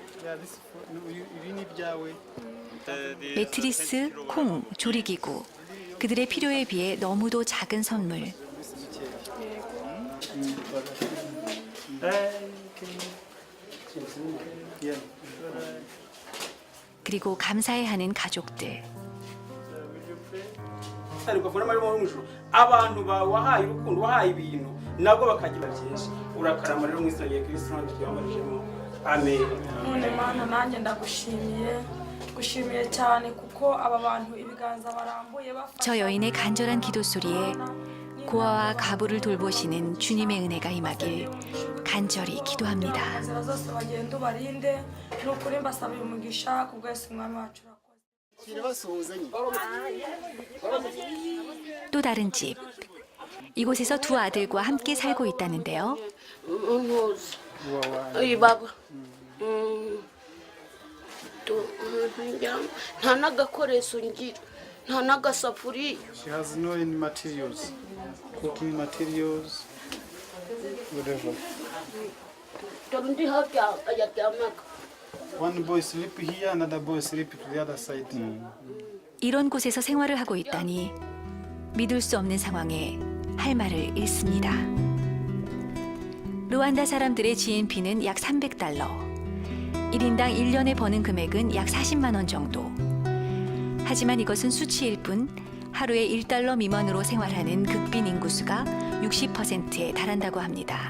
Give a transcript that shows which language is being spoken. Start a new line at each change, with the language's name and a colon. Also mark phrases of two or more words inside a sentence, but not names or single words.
Korean: 매트리스, 콩, 조리기구. 그들의 필요에 비해 너무도 작은 선물. 그리고 감사해하는 가족들.
Kinyarwanda: abantu bawahaye urukundo wahaye ibintu nabwo bakagira byinshi urakarama rero mu izina rya Kristo nanjye twabarijemo amen. none mana nanjye ndagushimiye cyane kuko aba bantu ibiganza barambuye bafasha
Korean: 저 여인의 간절한 기도 소리에 고아와 가부를 돌보시는 주님의 은혜가 임하길 간절히 기도합니다.
Kinyarwanda: inzira zose bagenda ubarinde n'ukuri mbasabiye umugisha kubwo Yesu umwami wacu urakoze.
Korean: 또 다른 집. 이곳에서 두 아들과 함께 살고 있다는데요.
Kinyarwanda: nta n'agakoresho ngira nta n'agasafuriya.
English: She has no any materials, cooking materials, whatever.
Kinyarwanda: dore undi hafi yaryamaga.
English: One boy sleep here, another boy sleep to the other side.
Korean: 이런 곳에서 생활을 하고 있다니 믿을 수 없는 상황에 할 말을 잃습니다. 루안다 사람들의 GNP는 약 300달러. 1인당 1년에 버는 금액은 약 40만 원 정도. 하지만 이것은 수치일 뿐 하루에 1달러 미만으로 생활하는 극빈 인구수가 60%에 달한다고 합니다.